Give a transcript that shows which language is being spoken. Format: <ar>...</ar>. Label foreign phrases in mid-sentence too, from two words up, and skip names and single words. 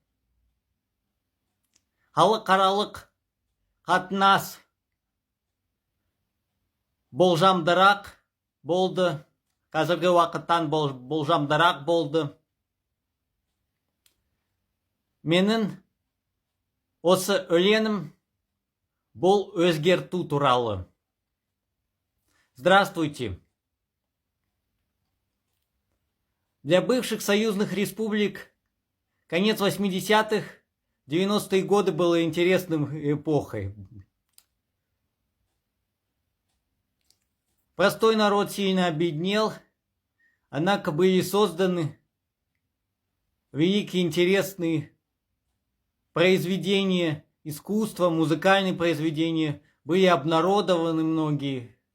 <kk>Халықаралық қатынас болжамдырақ болды. Қазіргі уақыттан болжамдырақ болды. Менің осы өлеңім бұл өзгерту туралы.</kk> <ru>Здравствуйте. Для бывших союзных республик конец 80-х, 90-е годы было интересным эпохой. Простой народ сильно обеднел, однако были созданы великие интересные произведения искусства, музыкальные произведения, были обнародованы многие.</ru>